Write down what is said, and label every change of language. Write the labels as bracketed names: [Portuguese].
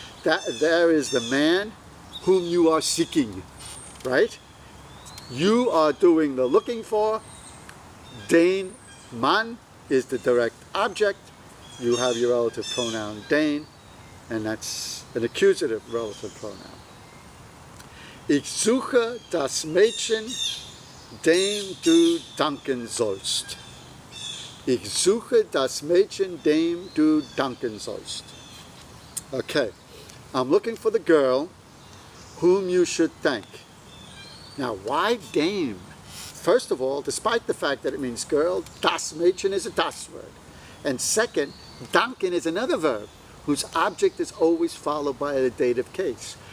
[English] There is the man whom you are seeking, right? You are doing the looking for. Den Mann is the direct object. You have your relative pronoun den, and that's an accusative relative pronoun. [German] Ich suche das Mädchen, dem du danken sollst. Ich suche das Mädchen, dem du danken sollst. [English] Okay, I'm looking for the girl whom you should thank. Now, why dame? First of all, despite the fact that it means girl, das Mädchen is a das word. And second, danken is another verb whose object is always followed by a dative case.